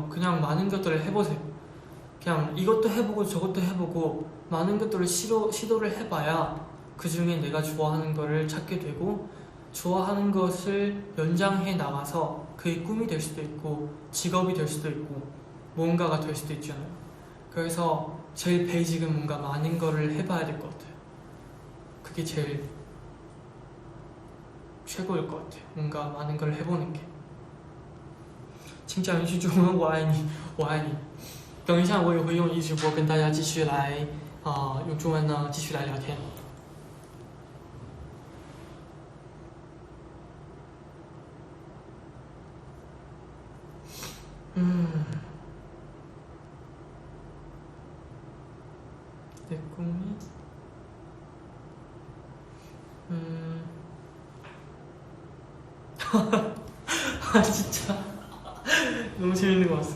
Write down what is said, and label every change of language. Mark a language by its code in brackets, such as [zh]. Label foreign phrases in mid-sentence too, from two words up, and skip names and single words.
[ko] 그냥 많은 것들을 해보세요. 그냥 이것도 해보고 저것도 해보고 많은 것들을 시도를 해봐야 그 중에 내가 좋아하는 거를 찾게 되고, 좋아하는 것을 연장해 나가서 그게 꿈이 될 수도 있고 직업이 될 수도 있고 무언가가 될 수도 있잖아요. 그래서 제일 베이직은 뭔가 많은 거를 해봐야 될 것 같아요. 그게 제일 최고일 것 같아요. 뭔가 많은 걸 해보는 게. [zh] 请讲一句中文，我爱你，我爱你。等一下，我也会用一直播跟大家继续来用中文呢继续来聊天。 [ko] 내 꿈이 진짜 너무 재밌는 것 같아요.